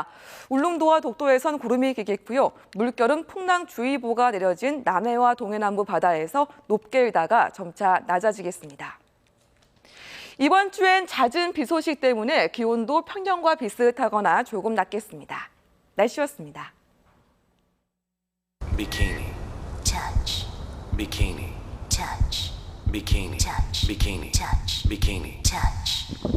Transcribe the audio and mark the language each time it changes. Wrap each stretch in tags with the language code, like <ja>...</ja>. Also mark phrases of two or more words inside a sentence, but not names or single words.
<ko>울릉도와 독도에선 구름이 끼겠고요. 물결은 풍랑주의보가 내려진 남해와 동해남부 바다에서 높게 일다가 점차 낮아지겠습니다. 이번 주엔 잦은 비 소식 때문에 기온도 평년과 비슷하거나 조금 낮겠습니다. 날씨였습니다.</ko> <en>Bikini. Touch. Bikini. Touch. Bikini. Touch. Bikini. Touch. Bikini. Touch.</en>